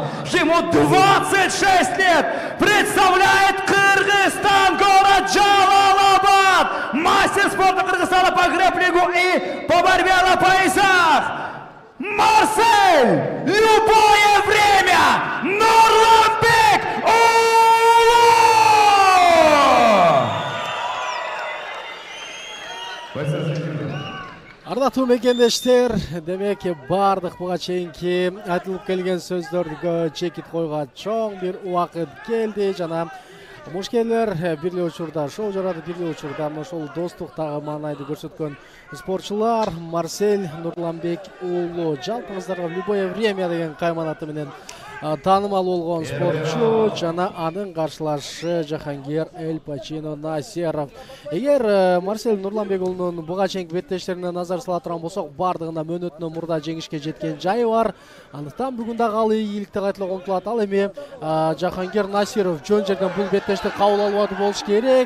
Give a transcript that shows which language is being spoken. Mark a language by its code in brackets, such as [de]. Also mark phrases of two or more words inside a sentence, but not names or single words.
[ru] Ему 26 лет. Представляет Кыргызстан, город Джалалабад. Мастер спорта Кыргызстана по грэпплингу и по борьбе на поясах. Марсель. Любое время. Нурланбек уулу. [ky] Ардактуу мекендештер, демек бардык буга чейинки айтылып келген сөздөргө чекит койгон чоң бир убакыт келди. Жана мушкерлер бир эле учурда шоу жарады, бир эле учурда ошол достуктагы маанайды көрсөткөн спортчулар Марсель Нурланбек уулу. Жалпыңыздарга [ru] любое время [ky] деген кайманаты менен таанымал болгон спортчу жана анын каршылашы Жахангир Эль Пачо Насиров. Эгер Марсель Нурланбек уулунун буга чейинки беттештерине назар сала турган болсок, бардыгында мөөнөтүнөн мурда жеңишке жеткен жайы бар. Андыктан бүгүн дагы ал ийгиликти кайталууга умтулат. Ал эми Жахангир Насиров жөн жерден бул беттешти кабыл албады болуш керек.